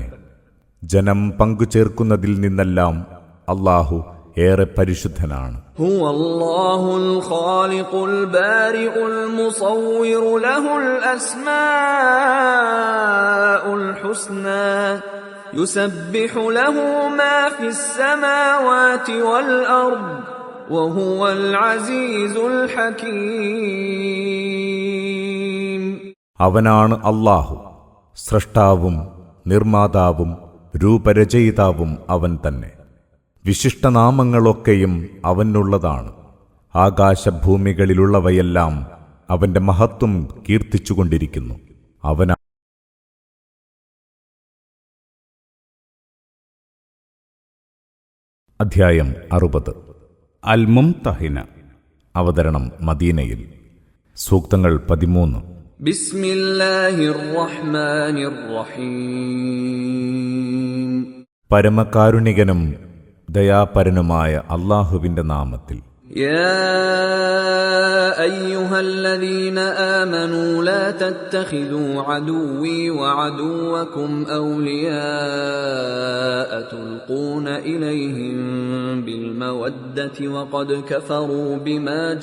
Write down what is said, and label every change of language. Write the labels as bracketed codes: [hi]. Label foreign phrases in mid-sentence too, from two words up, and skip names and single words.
[ml] ജനം പങ്കുചേർക്കുന്നതിൽ നിന്നെല്ലാം അല്ലാഹു ഏറെ പരിശുദ്ധനാണ്. [ar] هو الله الخالق البارئ المصور له الأسماء الحسنى يسبح له ما في السماوات والأرض وهو العزيز الحكيم. [ml] അവനാണ് അല്ലാഹു, സ്രഷ്ടാവും നിർമ്മാതാവും രൂപരചയിതാവും അവൻ തന്നെ. വിശിഷ്ടനാമങ്ങളൊക്കെയും അവനുള്ളതാണ്. ആകാശഭൂമികളിലുള്ളവയെല്ലാം അവന്റെ മഹത്വം കീർത്തിച്ചുകൊണ്ടിരിക്കുന്നു. അവൻ അധ്യായം 60. അൽ മുംതഹിന. അവതരണം മദീനയിൽ. സൂക്തങ്ങൾ 13. [ar] بسم الله الرحمن الرحيم. [ml] പരമകാരുണികനും ദയാപരനുമായ അല്ലാഹുവിന്റെ നാമത്തിൽ. [ar] يا أيها الذين آمنوا لا تتخذوا عدوي وعدوكم أولياء تلقون إليهم بالمودة وقد كفروا بما